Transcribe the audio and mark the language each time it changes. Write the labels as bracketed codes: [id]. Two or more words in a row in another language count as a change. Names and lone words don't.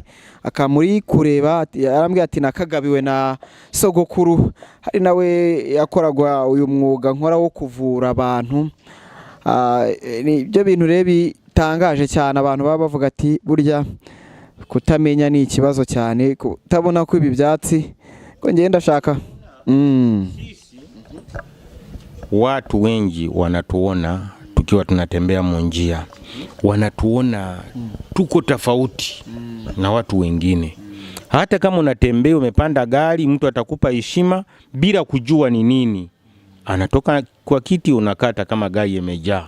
[rw] Akamuri kureba arambwira ati nakagabiwe na sogokuru, hari nawe yakoragwa uyu mwuga nkora wo kuvura abantu. Ni byo bintu rero bitangaje cyane, abantu baba bavuga ati burya kutamenya ni ikibazo cyane, kutabona ko ibi byatsi ko ngenda ndashaka [sw] watu wengi wanatuona tukiwa tunatembea munjia, wanatuona tuko tofauti na watu wengine. Hata kama unatembea umepanda gari, mtu atakupa heshima bila kujua ni nini. Anatoka kwa kiti unakata kama gari imejaa.